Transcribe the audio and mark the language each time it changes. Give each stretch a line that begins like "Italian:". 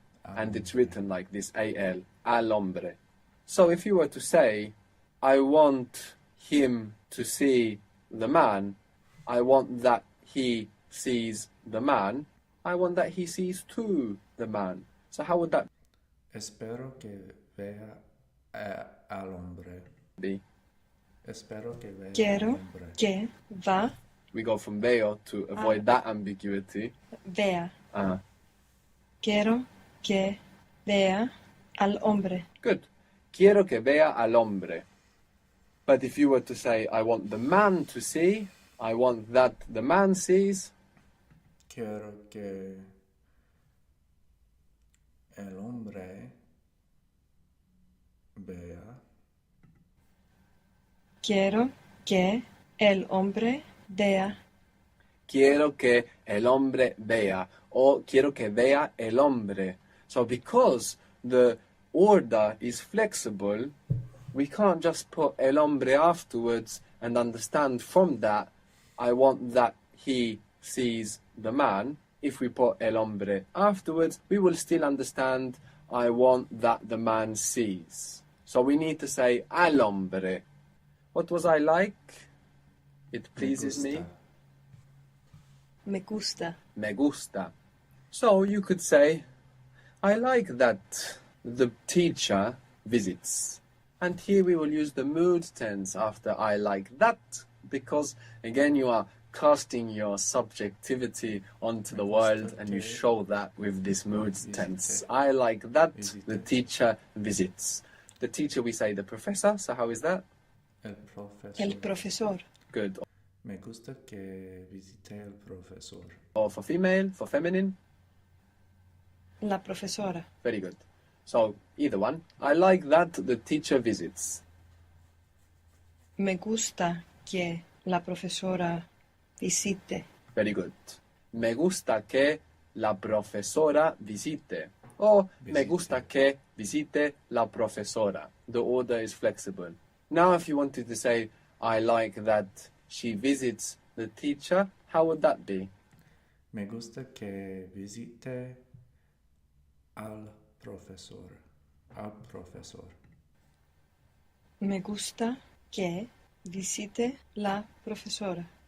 English: And it's written like this, al, al hombre. So if you were to say, I want him to see the man, I want that he sees the man, I want that he sees to the man. So how would that
Spanish: Espero que vea al hombre.
English: be?
Spanish: Espero que vea al Quiero hombre. que va,
English: We go from veo to avoid that ambiguity.
Spanish: vea. Uh, Quiero que vea al hombre.
English: Good.
Spanish: Quiero que vea al hombre.
English: But if you were to say, I want the man to see, I want that the man sees,
Spanish: Quiero que el hombre vea. Quiero que el hombre vea. quiero que el hombre vea, or quiero que vea el hombre.
English: So because the order is flexible, we can't just put el hombre afterwards and understand from that, I want that he sees the man. If we put el hombre afterwards, we will still understand, I want that the man sees. So we need to say al hombre. What was I like? It pleases me.
Spanish: Me gusta. Me gusta.
English: So you could say, I like that the teacher visits. And here we will use the mood tense after I like that, because again you are casting your subjectivity onto the world and you show that with this mood tense. I like that the teacher visits. The teacher, we say the professor, so how is that?
Spanish: El profesor. El profesor.
English: Good.
Spanish: Me gusta que visite el profesor.
English: Or for female, for feminine?
Spanish: La profesora.
English: Very good. So, either one. I like that the teacher visits.
Spanish: Me gusta que la profesora visite.
English: Very good.
Spanish: Me gusta que la profesora visite. Or me gusta que visite la profesora.
English: The order is flexible. Now, if you wanted to say, I like that she visits the teacher, how would that be?
Spanish: Me gusta que visite al profesor. Al profesor. Me gusta que visite la profesora.